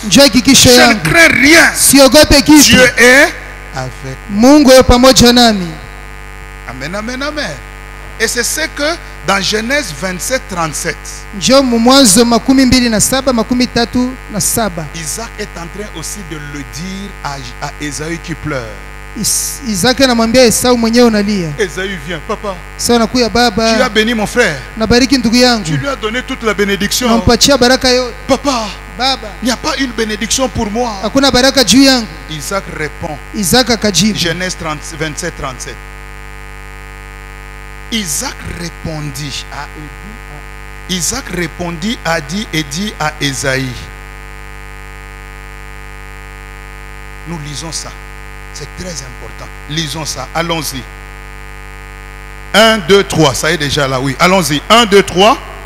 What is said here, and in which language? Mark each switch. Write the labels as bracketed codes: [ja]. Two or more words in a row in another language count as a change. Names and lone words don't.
[fr] Je ne crains rien. Dieu est avec moi. Amen, amen, amen. Et c'est ce que dans Genèse 27, 37, Isaac est en train aussi de le dire à Ésaü qui pleure. [sw] Isaac anamwambia Esau mwenyewe unalia. [fr] Esaü vient, papa. [sw] Sasa nakuya baba. [fr] Tu as béni mon frère. [sw] Nabariki ndugu yangu. [fr] Tu lui as donné toute la bénédiction. [sw] Nampatia baraka yote. [fr] Papa. [sw] Baba. [fr] Il n'y a pas une bénédiction pour moi. [sw] Hakuna baraka juu yangu. [fr] Isaac répond. [sw] Isaac akajibu. [fr] Genèse 27, 37. Isaac répondit a dit et dit à Esaïe. Nous lisons ça. C'est très important. Lisons ça. Allons-y. 1, 2, 3. Ça est déjà là, oui. Allons-y. 1, 2, 3.